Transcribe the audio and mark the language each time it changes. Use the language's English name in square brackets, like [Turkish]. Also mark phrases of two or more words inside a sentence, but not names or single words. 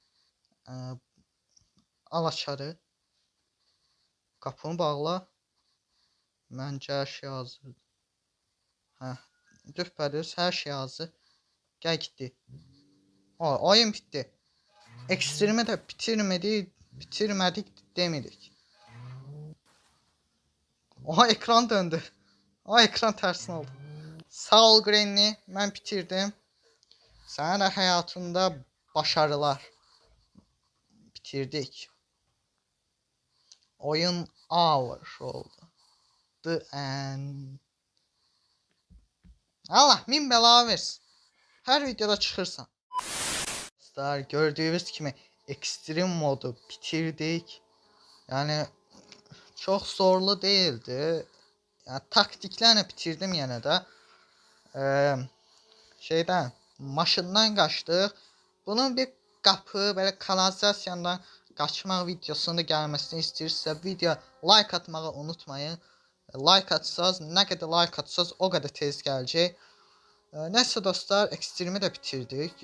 [Azerbaijani] Al açarı. Qapını bağla. Məncə hər şey hazırdır. Hə. Düpbədüz hər şey hazır. Gəl getdi. [Turkish] Oyun bitti. [Azerbaijani] Ekstremi də bitirmədik demirik. [Turkish] Oha ekran döndü. Ay ekran tersine oldu. Sağ ol Granny. Ben bitirdim. Sana da hayatında başarılar. Bitirdik. Oyun over oldu. [English] The end. [Azerbaijani] Allah min bela versin. Her videoda çıxırsan. Dostlar gördüğünüz kimi ekstrem modu bitirdik. [Turkish] Yani çok zorlu değildi. Yani taktiklerle bitirdim yine de. [Azerbaijani] Şeyden maşından qaçdıq. Bunun bir qapı böyle kanalizasiyadan qaçmaq videosunun da gəlməsini istəyirsə video like atmağı unutmayın. Like atsanız, nə qədər like atsanız o qədər tez gələcək. Nəsə dostlar, ekstremi də bitirdik.